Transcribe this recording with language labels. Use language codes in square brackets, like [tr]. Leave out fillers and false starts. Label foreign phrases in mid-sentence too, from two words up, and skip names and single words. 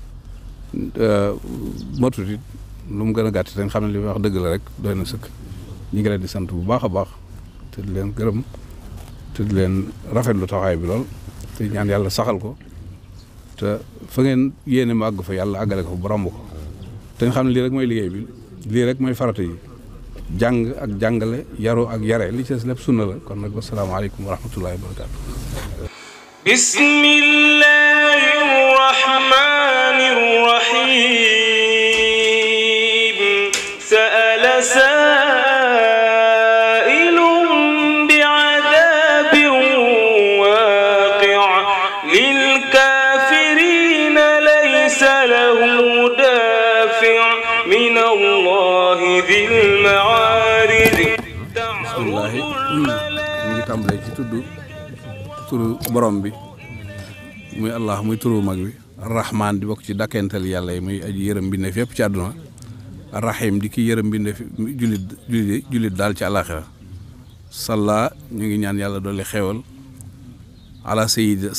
[wo] matut it lu mu gën a gàtt te xam ne li may wax dëgg la rek doy na sëkk ñu ngi leen di sant bu baax a baax te di leen gërëm te di leen rafetlu taxawaay bi lool te ñaan yàlla saxal ko te fa ngeen yéene ma àgg fa yàlla àggale ko ba romb ko te nga xam ne lii rek mooy liggéey bi lii rek mooy farata yi jàng ak jàngale yaru ak yare li ci des lépp sunna la kon nag [ar] والسلام عليكم ورحمة الله وبركاته. بسم الله الرحمن الرحيم سأل سائل بعذاب واقع للكافرين ليس له دافع من الله ذي المعارج. [wo] bismillahi ñu ngi tàmbalee ci turu borom bi muy allah muy turu mag bi arrahman di bokk ci dakkental yàlla yi muy aji yërëm mbindeef yëpp ci àdduna arrahim di ki yërëm mbindeef jullit daal ci àllaaxira salla ñu ngi ñaan yàlla dolli xewal [ar] على سيد